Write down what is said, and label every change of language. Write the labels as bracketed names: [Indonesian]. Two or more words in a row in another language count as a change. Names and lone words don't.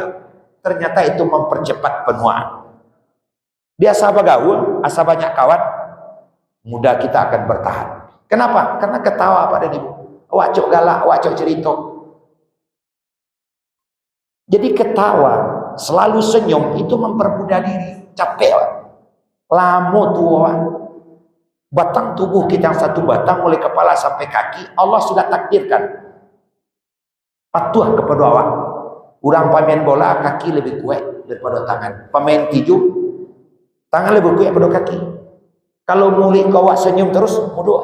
[Indonesian] Ternyata itu mempercepat penuaan. Dia asa bergaul, asa banyak kawan, mudah kita akan bertahan. Kenapa? Karena ketawa pada ibu. [Minangkabau] Awak cok galak, awak cok cerita. Jadi ketawa, selalu senyum itu mempermudah diri. Capek awak. Lama tu awak. [Indonesian] Batang tubuh kita yang satu batang mulai kepala sampai kaki Allah sudah takdirkan patuh kepada awak. Orang pemain bola kaki lebih kuat daripada tangan. Pemain tinju tangan lebih kuat daripada kaki. Kalau mulai kau awak senyum terus mudah.